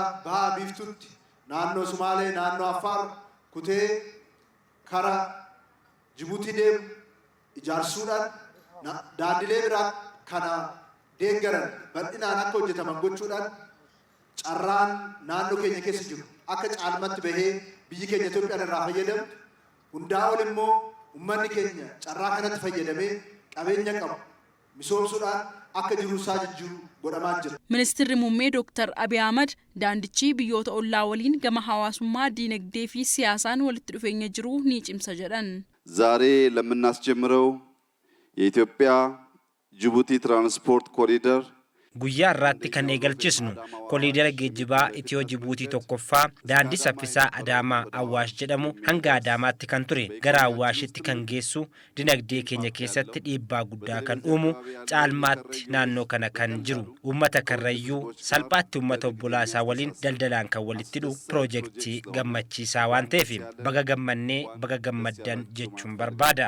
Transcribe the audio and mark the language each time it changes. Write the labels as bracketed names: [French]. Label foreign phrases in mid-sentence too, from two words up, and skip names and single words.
[Oromo] bahaa biiftuutti naannoo Sumaalee naannoo Affaar kutee karaa Jibuutii deemu ijaarsuudhaan daandilee biraa kana deeggaran bal'inaan akka hojjetaman gochuudhaan carraan naannoo keenya keessa jiru akka caalmatti bahee biyyi keenya Itoophiyaan irraa fayyadamtu hundaa ol immoo uummanni keenya carraa kanatti fayyadamee qabeenya qabu misoomsuudhaan akka jiruusaa jijjiiru godhamaa jira. Ministeerri Muummee Dr. Abiy Ahmed daandichi biyyoota ollaa waliin gama hawaasummaa diinagdee fi siyaasaan walitti dhufeenya jiru ni cimsa jedhan. [Amharic] ዛሬ ለምናስጀምረው የኢትዮጵያ ጅቡቲ ትራንስፖርት ኮሪደር [Oromo] guyyaa irratti kan eegalchisnu kooliidara geejjibaa Itiyoo Jibuutii tokkoffaa daandii saffisaa Adaamaa Awaash jedhamu hanga Adaamaatti kan ture gara Awaashitti kan geessu dinagdee keenya keessatti dhiibbaa guddaa kan uumu caalmaatti naannoo kana kan jiru uummata karrayyuu salphaatti uummata obbolaa isaa waliin daldalaan kan walitti hidhu pirojektii gammachiisaa waan ta'eef baga gammannee baga gammaddan jechuun barbaada.